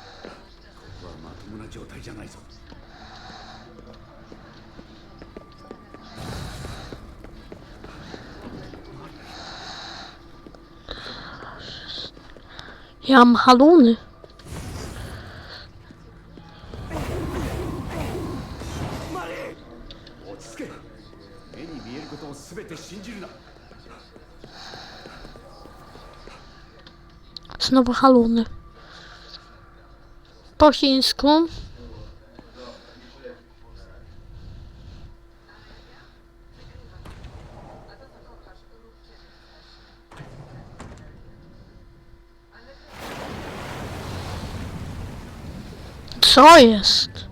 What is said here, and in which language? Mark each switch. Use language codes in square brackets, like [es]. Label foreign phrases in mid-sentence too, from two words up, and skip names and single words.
[ja] ここはまともな状態じゃないぞ。 [pl] Ja mam haluny. [ja] 落ち着け。目に見えることを全て信じるな。 [pl] Znowu haluny. Po chińsku. Co jest?